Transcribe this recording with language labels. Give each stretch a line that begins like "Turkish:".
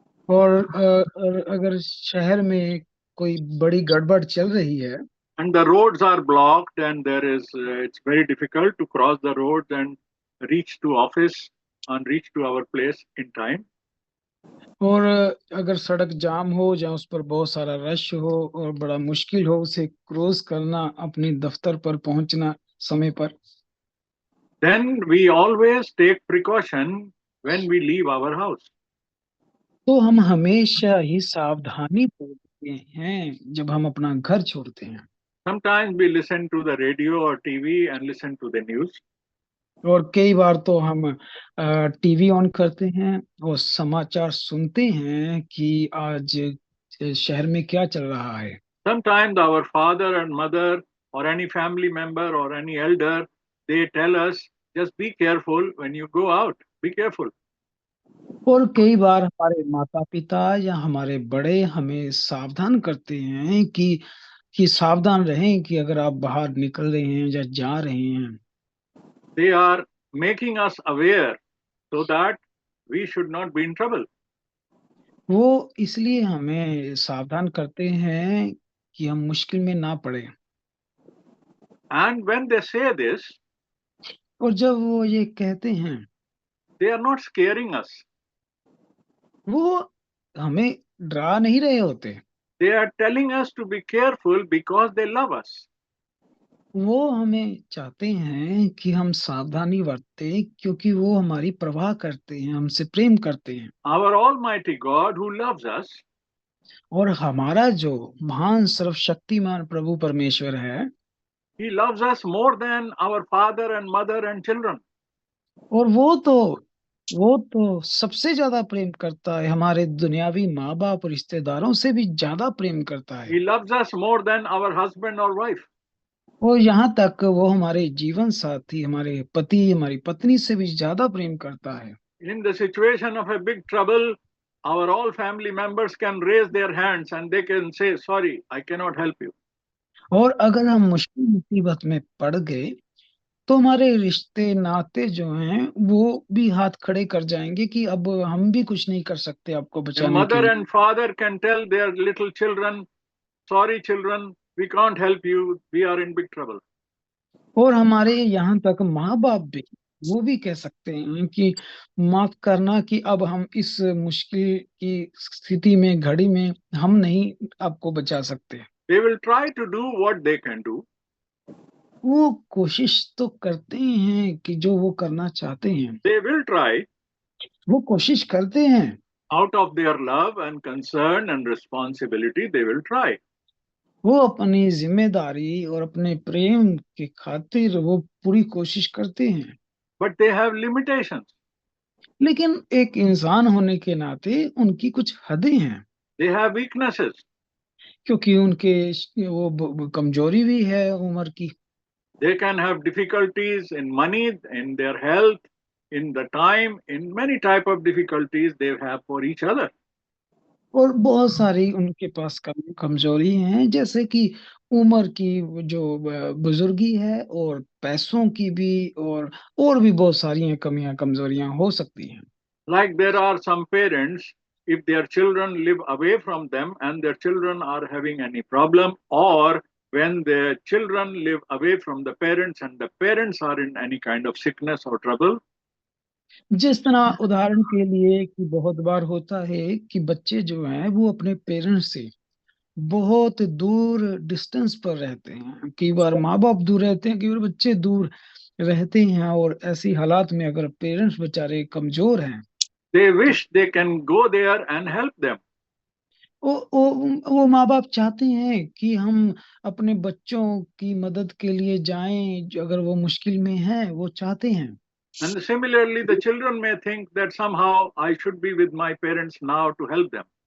Hindi: और अगर शहर में कोई बड़ी गड़बड़ चल रही है
English: and the roads are blocked and there is it's very difficult to cross the roads and reach to office and reach to our place in time,
Hindi: और अगर सड़क जाम हो या उस पर बहुत सारा रश हो और बड़ा मुश्किल हो उसे क्रॉस करना, अपने दफ्तर पर पहुंचना समय पर,
English: then we always take precaution when we leave our house.
Hindi: तो हम हमेशा ही सावधानी बरतते हैं जब हम अपना घर छोड़ते हैं।
English: Sometimes we listen to the radio or TV and listen to the news.
Hindi: और कई बार तो हम टीवी ऑन करते हैं और समाचार सुनते हैं कि आज शहर में क्या चल रहा है।
English: Sometimes our father and mother or any family member or any elder, they tell us, just be careful when you go out. Be careful.
Hindi: और कई बार हमारे माता पिता या हमारे बड़े हमें सावधान करते हैं कि सावधान रहें कि अगर आप बाहर निकल रहे हैं या जा रहे हैं।
English: They are making us aware so that we should not be in trouble.
Hindi: वो इसलिए हमें सावधान करते हैं कि हम मुश्किल में ना पड़े।
English: And when they say this,
Hindi: और जब वो ये कहते हैं,
English: they are not scaring us.
Hindi: वो हमें डरा नहीं रहे होते,
English: They are telling us to be careful because they love us.
Hindi: वो हमें चाहते हैं कि हम सावधानी बरतें क्योंकि वो हमारी परवाह करते हैं, हमसे प्रेम करते हैं।
English: Our Almighty God who loves us,
Hindi: और हमारा जो महान सर्वशक्तिमान प्रभु परमेश्वर है,
English: He loves us more than our father and mother and children.
Hindi: और वो तो सबसे ज्यादा प्रेम करता है, हमारे दुनियावी माँ बाप और रिश्तेदारों से भी ज्यादा प्रेम करता है।
English: He loves us more than our husband or wife.
Hindi: और यहाँ तक वो हमारे जीवन साथी, हमारे पति, हमारी पत्नी से भी ज्यादा प्रेम करता है।
English: In the situation of a big trouble, our all family members can raise their hands and they can say, sorry, I cannot help you.
Hindi: और अगर हम मुश्किल मुसीबत में पड़ गए तो हमारे रिश्ते नाते जो हैं वो भी हाथ खड़े कर जाएंगे कि अब हम भी कुछ नहीं कर सकते आपको
English: A
Hindi: बचाने के
English: mother
Hindi: लिए।
English: and father can tell their little children, sorry children, we can't help you, we are in big trouble.
Hindi: और हमारे यहाँ तक माँ बाप भी वो भी कह सकते हैं कि माफ करना कि अब हम इस मुश्किल की स्थिति में, घड़ी में हम नहीं आपको बचा सकते।
English: They will try to do what they can do,
Hindi: वो कोशिश तो करते हैं कि जो वो करना चाहते हैं,
English: they will try
Hindi: वो कोशिश करते हैं,
English: out of their love and concern and responsibility, they will try.
Hindi: वो अपनी जिम्मेदारी और अपने प्रेम के खातिर वो पूरी कोशिश करते हैं।
English: But they have limitations.
Hindi: लेकिन एक इंसान होने के नाते उनकी कुछ हदें हैं,
English: They have weaknesses.
Hindi: क्योंकि उनके वो कमजोरी भी है उम्र की।
English: They can have difficulties in money, in their health, in the time, in many type of difficulties they have for each other.
Hindi: और बहुत सारी उनके पास कमजोरी हैं, जैसे कि उम्र की जो बुजुर्गी है और पैसों की भी, और भी बहुत सारी कमियां कमजोरियां हो सकती हैं।
English: Like there are some parents, if their children live away from them and their children are having any problem or when the children live away from the parents and the parents are in any kind of sickness or trouble,
Hindi: जिस तरह उदाहरण के लिए कि बहुत बार होता है कि बच्चे जो हैं वो अपने पेरेंट्स से बहुत दूर डिस्टेंस पर रहते हैं, कई बार माँ बाप दूर रहते हैं, कई बार बच्चे दूर रहते हैं, और ऐसी हालात में अगर पेरेंट्स बेचारे कमजोर हैं,
English: they wish they can go there and help them.
Hindi: वो माँ बाप चाहते हैं कि हम अपने बच्चों की मदद के लिए जाएं, जो अगर वो मुश्किल में हैं, वो चाहते हैं।
English: And similarly, the children may think that somehow I should be with my parents now to help them.